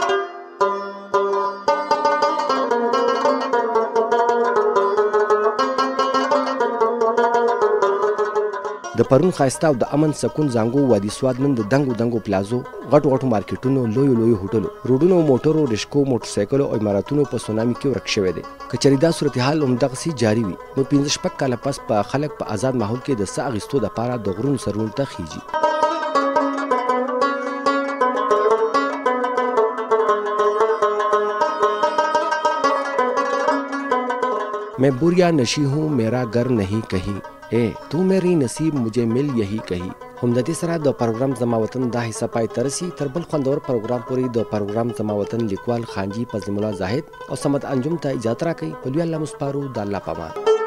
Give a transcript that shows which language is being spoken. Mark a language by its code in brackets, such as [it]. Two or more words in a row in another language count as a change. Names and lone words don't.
[ps] د پرون ښایسته او د امن سکون زانګو وادي سواد نن د دنګو دنګو پلازو، غټو غټو مارکیټونو، لویو لویو هوټلو، روډونو، موټرو، رشکو، موټرسایکلو او عمارتونو په سونامي کې ورک شوی دی. که چېرې دا صورتحال همدغسې جاري وي نو 15 کاله پس په خلک په آزاد ماحول کې د ساه اخیستو دپاره د غرونو سرونو ته خیږي. [hi] मैं बुरिया नशी हूँ मेरा घर नहीं कहीं, ए तू मेरी नसीब मुझे मिल यही कहीं. [ps] هم د دې سره د پروګرام زما وطن دا حصہ پای ته رسي. تر بل خوندور پروګرام پورې د پروګرام زما وطن لیکوال خانجي فضل الله زاهد او صمد انجم ته اجازه راکوي. په لوی الله مسپارو، د الله په امان.